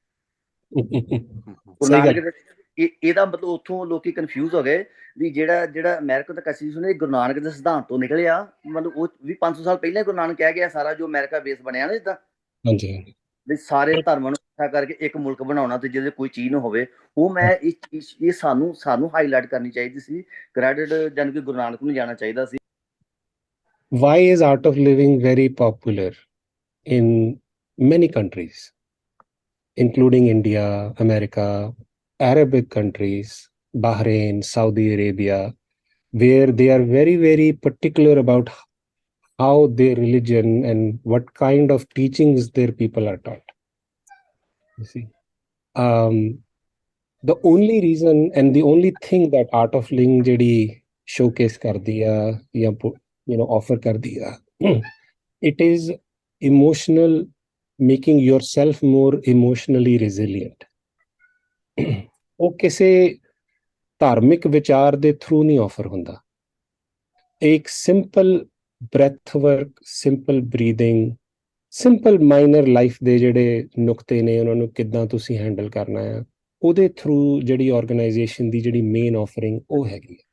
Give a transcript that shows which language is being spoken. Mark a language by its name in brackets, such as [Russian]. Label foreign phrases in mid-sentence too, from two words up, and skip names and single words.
[Punjabi] ਗੁਰੂ ਨਾਨਕ ਇਹਦਾ ਮਤਲਬ ਉੱਥੋਂ ਲੋਕੀ ਕਨਫਿਊਜ਼ ਹੋ ਗਏ ਵੀ ਜਿਹੜਾ ਅਮਰੀਕਨ ਦਾ ਕਨਸਟੀਟਿਊਸ਼ਨ ਇਹ ਗੁਰੂ ਨਾਨਕ ਦੇ ਸਿਧਾਂਤ ਤੋਂ ਨਿਕਲਿਆ। ਮਤਲਬ ਉਹ ਵੀ 500 ਸਾਲ ਪਹਿਲਾਂ ਗੁਰੂ ਨਾਨਕ ਕਹਿ ਗਿਆ ਸਾਰਾ ਜੋ ਅਮਰੀਕਾ ਬੇਸ ਬਣਿਆ ਨਾ, ਜਿੱਦਾਂ ਹਾਂਜੀ ਵੀ ਸਾਰੇ ਧਰਮਾਂ ਨੂੰ ਇਕੱਠਾ ਕਰਕੇ ਇੱਕ ਮੁਲਕ ਬਣਾਉਣਾ, ਤੇ ਜਿਹਦੇ ਕੋਈ ਚੀਜ਼ ਨਾ ਹੋਵੇ। ਉਹ ਮੈਂ ਇਹ ਸਾਨੂੰ ਹਾਈਲਾਈਟ ਕਰਨੀ ਚਾਹੀਦੀ ਸੀ। ਕ੍ਰੈਡਿਟ ਜਾਨੀ ਕਿ ਗੁਰੂ ਨਾਨਕ ਨੂੰ ਜਾਣਾ ਚਾਹੀਦਾ ਸੀ। [English] Why is art of living very popular in many countries, including India, America, Arabic countries, Bahrain, Saudi Arabia, where they are very, very particular about how their religion and what kind of teachings their people are taught. You see, the only reason and the only thing that art of living ਜਿਹੜੀ showcase [Punjabi] ਕਰਦੀ ਆ ਜਾਂ [English] offer [Punjabi] ਕਰਦੀ ਆ, [English] it is emotional, making yourself more emotionally resilient. [Punjabi] ਉਹ ਕਿਸੇ ਧਾਰਮਿਕ ਵਿਚਾਰ ਦੇ ਥਰੂ ਨਹੀਂ ਆਫਰ ਹੁੰਦਾ। ਇੱਕ [English] simple breath work, simple breathing, simple minor life [Punjabi] ਦੇ ਜਿਹੜੇ ਨੁਕਤੇ ਨੇ ਉਹਨਾਂ ਨੂੰ ਕਿੱਦਾਂ ਤੁਸੀਂ ਹੈਂਡਲ ਕਰਨਾ ਆ, ਉਹਦੇ ਥਰੂ ਜਿਹੜੀ ਆਰਗੇਨਾਈਜੇਸ਼ਨ ਦੀ ਜਿਹੜੀ [English] main offering [Punjabi] ਉਹ ਹੈਗੀ ਹੈ।